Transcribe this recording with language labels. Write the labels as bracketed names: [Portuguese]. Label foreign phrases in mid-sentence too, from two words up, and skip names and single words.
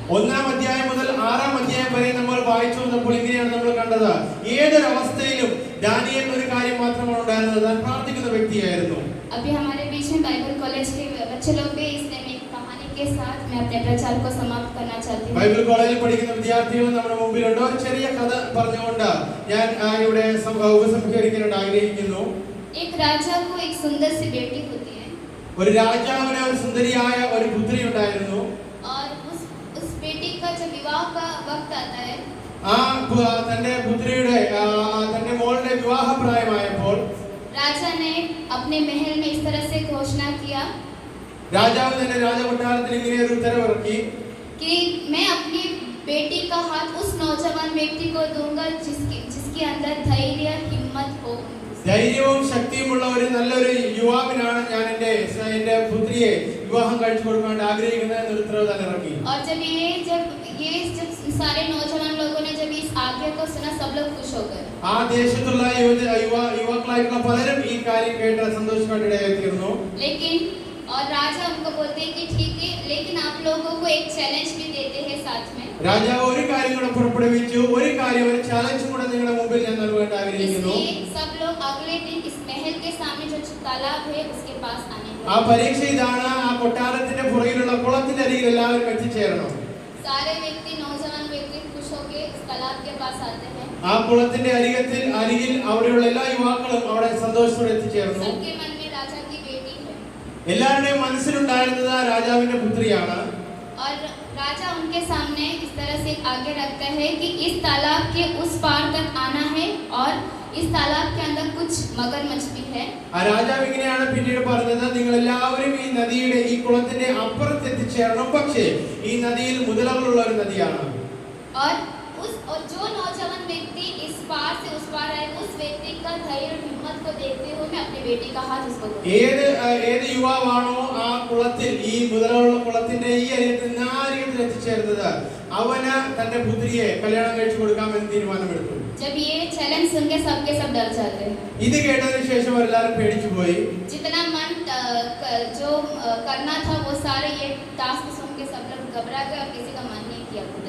[Malayalam] 1-ാം അധ്യായം മുതൽ 6-ാം അധ്യായം വരെ നമ്മൾ വായിച്ചു വന്നപ്പോൾ ഇങ്ങനെയാണ് നമ്മൾ കണ്ടത്. ഏതൊരു അവസ്ഥയിലും ദാനിയേൽ ഒരു കാര്യം മാത്രമാണ് ഉണ്ടായിരുന്നത്, താൻ പ്രാർത്ഥിക്കുന്ന വ്യക്തിയായിരുന്നു. [Hindi] अभी हमारे बीच में [English] Bible college [Hindi] के बच्चे लोग भी इसने एक कहानी के साथ मैं अपने प्रचार को समाप्त करना चाहती हूं. [Malayalam] ബൈബിൾ കോളേജിൽ പഠിക്കുന്ന വിദ്യാർത്ഥികൾ നമ്മുടെ മുമ്പിലുണ്ട്. ഒരു ചെറിയ കഥ പറഞ്ഞുകൊണ്ട് ഞാൻ ഇവിടെ ഉപസംഹരിക്കാൻ ആഗ്രഹിക്കുന്നു. [Hindi] एक राजा को एक सुंदर सी बेटी होती है. [Malayalam] ഒരു രാജാവിന് ഒരു സുന്ദരിയായ ഒരു പുത്രി ഉണ്ടായിരുന്നു. [Hindi] और उस बेटी का जब विवाह का वक्त आता है, [Malayalam] തന്റെ പുത്രിയുടെ തന്റെ മോളുടെ വിവാഹപ്രായമായപ്പോൾ [Hindi] राजा ने अपने महल में इस तरह से घोषणा किया, [Malayalam] രാജാവ് തന്നെ രാജകൊട്ടാരത്തിൽ ഇങ്ങനെ ഒരു ഉത്തരവിറക്കി [Hindi] कि मैं अपनी बेटी का हाथ उस नौजवान व्यक्ति को दूंगा जिसके अंदर धैर्य हिम्मत हो. [Malayalam] ധൈര്യവും ശക്തിയുമുള്ള ഒരു നല്ലൊരു യുവാവിനാണ് ഞാൻ എന്റെ പുത്രിയെ വിവാഹം കഴിച്ചു കൊടുക്കാൻ ആഗ്രഹിക്കുന്നത് എന്നൊരു ഉത്തരവ് തന്നെ ഇറക്കി. [Hindi] और जब सारे नौजवान लोगों ने जब इस आज्ञा को सुना, सब लोग खुश हो गए. [Malayalam] ആ ദേശത്തുള്ള യുവാക്കളായിട്ടുള്ള പലരും ഈ കാര്യം കേട്ട് സന്തോഷമായിട്ടിടയായി തീർന്നു. [Hindi] लेकिन और राजा उनको बोलते हैं कि ठीक है, लेकिन आप लोगों को एक चैलेंज भी देते हैं साथ में. [Malayalam] രാജാവ് ഒരു കാര്യം കൂടെ പുറപ്പെടുവിച്ചു, ഒരു കാര്യം, ഒരു ചാലഞ്ച് കൂടെ നിങ്ങളുടെ മുമ്പിൽ ഞാൻ നൽകാൻ ആഗ്രഹിക്കുന്നു. [Hindi] सब लोग अगले दिन इस महल के सामने जो तालाब है उसके पास आने [Malayalam] ആ പരീക്ഷ ഇതാണ്, ആ കൊട്ടാരത്തിന്റെ പുറകിലുള്ള കുളത്തിന്റെ അരികിൽ എല്ലാവരും എത്തിച്ചേരണം. [Hindi] सारे व्यक्ति, नौजवान व्यक्ति खुश होकर इस तालाब के पास आते हैं. [Malayalam] ആ കുളത്തിന്റെ അരികിൽ അവിടെയുള്ള എല്ലാ യുവാക്കളും അവിടെ സന്തോഷത്തോടെ എത്തിച്ചേർന്നു. [Hindi] सबके मन में राजा की बेटी है. [Malayalam] എല്ലാവരുടെയും മനസ്സിലുണ്ടായിരുന്നത് രാജാവിന്റെ പുത്രിയാണ്. [Hindi] और राजा उनके सामने इस तरह से आगे रखता है कि इस तालाब के उस पार तक आना है और इस तालाब के अंदर कुछ मगरमच्छ भी है. [Malayalam] ആ രാജാവ് ഇങ്ങനെയാണ് പിന്നീട് പറഞ്ഞത്, നിങ്ങൾ എല്ലാവരും ഈ നദിയുടെ, ഈ കുളത്തിന്റെ അപ്പുറത്ത് എത്തിച്ചേരണം, പക്ഷേ ഈ നദിയിൽ മുതലകളുള്ള ഒരു നദിയാണ്. [Hindi] और जो नौजवान व्यक्ति इस पार से उस पार आए, उस व्यक्ति का धैर्य और हिम्मत को देखते हुए मैं अपनी बेटी का हाथ उसको दूंगा. [Malayalam] ഏത് യുവാവാണോ ആ കുളത്തിൽ, ഈ മുതലുള്ള കുളത്തിന്റെ ഈ അരികത്തിൽ നിന്ന് ആ അരികത്തിൽ എത്തിച്ചേർന്നത്, അവന് തന്റെ പുത്രിയെ കല്യാണം കഴിച്ചു കൊടുക്കാമെന്ന് തീരുമാനമെടുത്തു. [Hindi] जब ये चैलेंज सुन के सबके सब डर जाते हैं. [Malayalam] ഇത് കേട്ടതിന് ശേഷം എല്ലാവരും പേടിച്ചു പോയി. [Hindi] जितना मन जो करना था वो सारे ये टास्क सुन के सब लोग घबरा गए और किसी का मन नहीं किया खुदने.